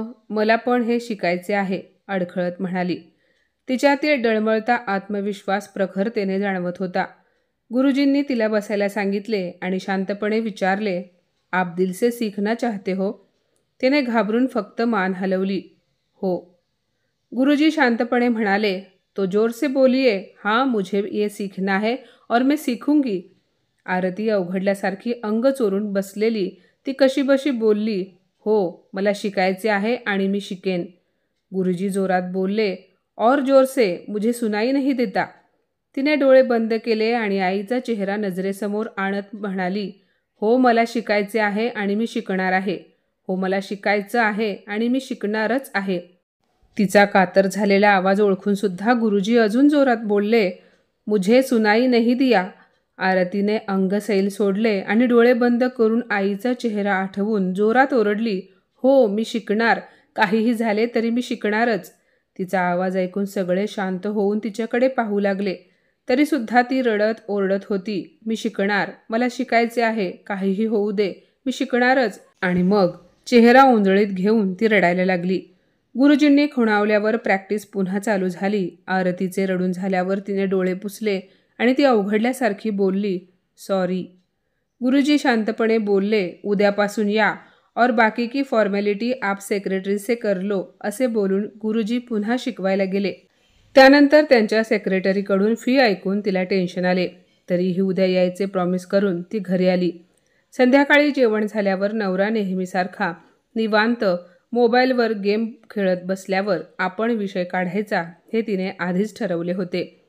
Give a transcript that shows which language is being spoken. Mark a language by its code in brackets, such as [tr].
[mr] मला पण हे शिकायचे आहे, अडखळत म्हणाली. तिच्यातील डळमळता आत्मविश्वास प्रखरतेने जाणवत होता. गुरुजींनी तिला बसायला सांगितले आणि शांतपणे विचारले, [hi] आप दिल से सीखना चाहते हो? [mr] तिने घाबरून फक्त मान हलवली. हो. गुरुजी शांतपणे म्हणाले, [hi] तो जोर से बोलिए. हाँ, मुझे ये सीखना है और मैं सीखूंगी. [mr] आरती अवघडल्यासारखी अंग चोरून बसलेली ती कशीबशी बोलली, हो, मला शिकायचे आहे आणि मी शिकेन. गुरुजी जोरात बोलले, [hi] और जोर से, मुझे सुनाई नहीं देता. [mr] तिने डोळे बंद केले आणि आईचा चेहरा नजरेसमोर आणत म्हणाली, हो, मला शिकायचे आहे आणि मी शिकणार आहे. हो, मला शिकायचं आहे आणि मी शिकणारच आहे. तिचा कातर झालेला आवाज ओळखून सुद्धा गुरुजी अजून जोरात बोलले, [hi] मुझे सुनाई नहीं दिया. [mr] आरतीने अंगसैल सोडले आणि डोळे बंद करून आईचा चेहरा आठवून जोरात ओरडली, हो, मी शिकणार. काहीही झाले तरी मी शिकणारच. तिचा आवाज ऐकून सगळे शांत होऊन तिच्याकडे पाहू लागले. तरीसुद्धा ती रडत ओरडत होती, मी शिकणार, मला शिकायचे आहे, काहीही होऊ दे, मी शिकणारच. आणि मग चेहरा ओंजळीत घेऊन ती रडायला लागली. गुरुजींनी खुणावल्यावर प्रॅक्टिस पुन्हा चालू झाली. आरतीचे रडून झाल्यावर तिने डोळे पुसले आणि ती अवघडल्यासारखी बोलली, सॉरी. गुरुजी शांतपणे बोलले, उद्यापासून या [hi] और बाकी की फॉर्मॅलिटी आप सेक्रेटरी से कर लो. [mr] असे बोलून गुरुजी पुन्हा शिकवायला गेले. त्यानंतर त्यांच्या सेक्रेटरीकडून फी ऐकून तिला टेन्शन आले. तरीही उद्या यायचे प्रॉमिस करून ती घरी आली. संध्याकाळी जेवण झाल्यावर नवरा नेहमीसारखा निवांत मोबाईलवर गेम खेळत बसल्यावर आपण विषय काढायचा हे तिने आधीच ठरवले होते.